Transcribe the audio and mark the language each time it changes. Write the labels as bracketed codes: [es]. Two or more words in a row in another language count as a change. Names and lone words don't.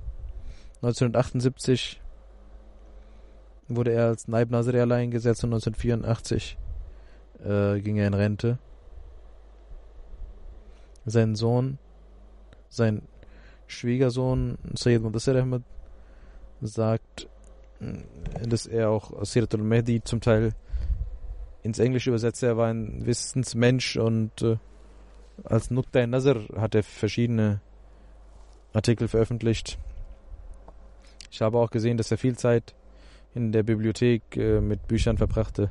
[de] 1978 wurde er als [ur] نائب ناظر [de] eingesetzt und 1984 ging er in Rente. Sein Schwiegersohn Sayyid Mudassir Ahmad sagt, dass er auch Sirat al-Mahdi zum Teil ins Englische übersetzt. Er war ein Wissensmensch, und als [ur] نقطہ نظر [de] hat er verschiedene Artikel veröffentlicht. Ich habe auch gesehen, dass er viel Zeit in der Bibliothek mit Büchern verbrachte.